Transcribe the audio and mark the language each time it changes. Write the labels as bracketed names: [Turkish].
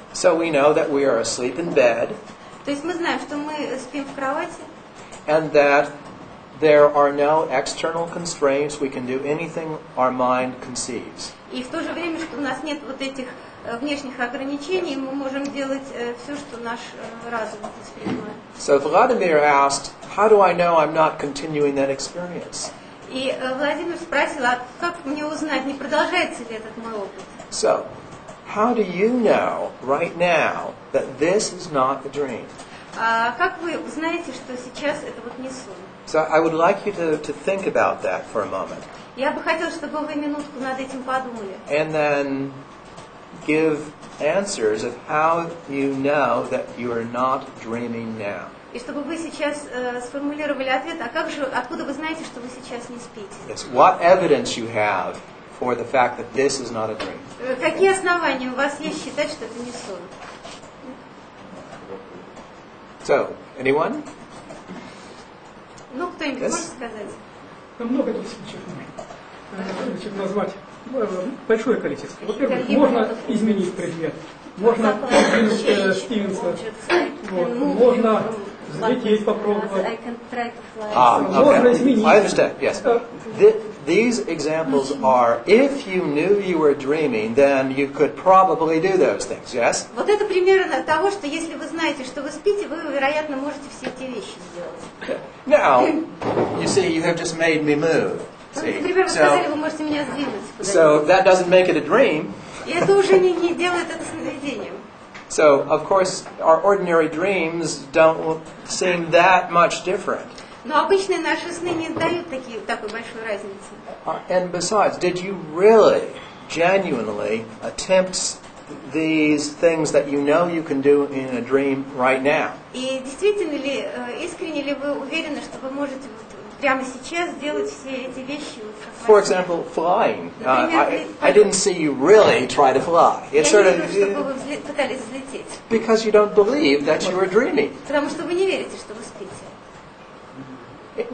[English] So we know that we are asleep in bed. [Russian] То есть мы знаем, что мы спим в кровати. [English] And that there are no external constraints. We can do anything our mind conceives. [Russian] И в то же время, что у нас нет вот этих внешних ограничений, мы можем делать все, что наш разум воспринимает. [English] So Vladimir asked, how do I know I'm not continuing that experience? [Russian] И Владимир спросил, а как мне узнать, не продолжается ли этот мой опыт? [English] So, how do you know right now that this is not a dream? [Russian] А как вы узнаете, что сейчас это вот не сон? [English] So I would like you to think about that for a moment. [Russian] Я бы хотела, чтобы вы минутку над этим подумали. [English] And then give answers of how you know that you are not dreaming now. [Russian] И чтобы вы сейчас сформулировали ответ, а как же, откуда вы знаете, что вы сейчас не спите? [English] Yes. What evidence you have for the fact that this is not a dream? [Russian] Какие основания у вас есть считать, что это не сон? [English] So, anyone? [Russian] Ну, кто-нибудь [English] Yes. [Russian] может сказать? Много тут случаев назвать. Большое количество. Во-первых, можно изменить предмет. Можно изменить Стивенса. Вот. Можно взлететь, попробовать. Можно изменить. [English] I understand, yes. These examples are, if you knew you were dreaming, then you could probably do those things, yes? [Russian] Вот это примерно того, что если вы знаете, что вы спите, вы, вероятно, можете все эти вещи сделать. [English] Now, you see, you have just made me move. See? [Russian] Например, вы сказали, вы можете меня сдвинуть [English] So [Russian] куда-нибудь. [English] that doesn't make it a dream. [Russian] И это уже не делает это сновидением. [English] So, of course, our ordinary dreams don't seem that much different. [Russian] Но обычные наши сны не дают такой большой разницы. [English] And besides, did you really, genuinely attempt these things that you know you can do in a dream right now? [Russian] И действительно ли, искренне ли вы уверены, что вы можете вот прямо сейчас сделать все эти вещи? [English] For example, flying. I didn't see you really try to fly. [Russian] Я [English] It's sort [Russian] вижу, чтобы [English] of [Russian] вы пытались взлететь. [English] because you don't believe that you were dreaming. [Russian] Потому что вы не верите, что вы спите.